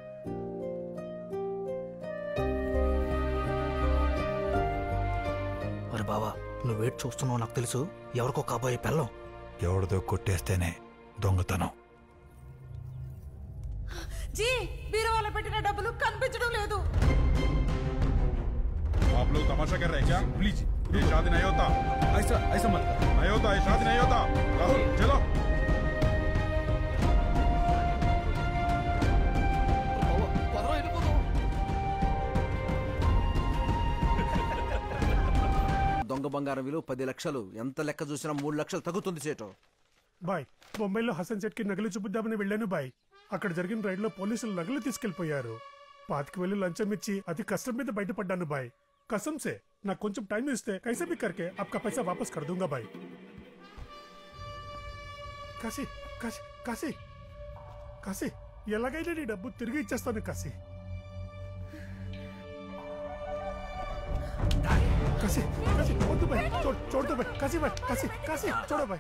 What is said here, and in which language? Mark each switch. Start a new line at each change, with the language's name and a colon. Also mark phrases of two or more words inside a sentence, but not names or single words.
Telugu: అరే బావా, నువ్వేట్ చూస్తున్నావు నాకు తెలుసు. ఎవరికో కాబోయే పెళ్ళం. ఎవరిదో కొట్టేస్తేనే దొంగతనం. జీ బీరువాలో పెట్టిన డబ్బులు కనిపించడం లేదు.
Hindi: आप लोग तमाशा कर रहे हैं क्या? प्लीज ये शादी नहीं होता. ऐसा मत कर. नहीं होता, ये शादी नहीं होता. राहुल चलो.
Telugu: దొంగ బంగారం విలువ 10 లక్షలు. ఎంత లెక్క చూసినా 3 లక్షలు తగ్గుతుంది సేటు. బాయ్, బొంబాయిలో హసన్ సెట్ కి నగలు చూపిద్దామని వెళ్ళాను బాయ్. అక్కడ జరిగిన రైడ్ లో పోలీసులు నగలు తీసుకెళ్లిపోయారు. 5,000 లంచం ఇచ్చి అతి కష్టం మీద బయటపడ్డాను బాయ్.
Hindi: कसम से
Telugu: నాకు కొంచెం టైం ఇస్తే
Hindi: कैसे भी करके आपका पैसा वापस कर दूंगा भाई.
Telugu: కాశీ కాశీ కాశీ కాశీ ఎలాగైనా నీ డబ్బు తిరిగి ఇచ్చేస్తాను కాశీ. కాశీ కాశీ వద్దు భాయ్, చూడదు భాయ్. కాశీ భాయ్, కాశీ కాశీ చూడ భాయ్.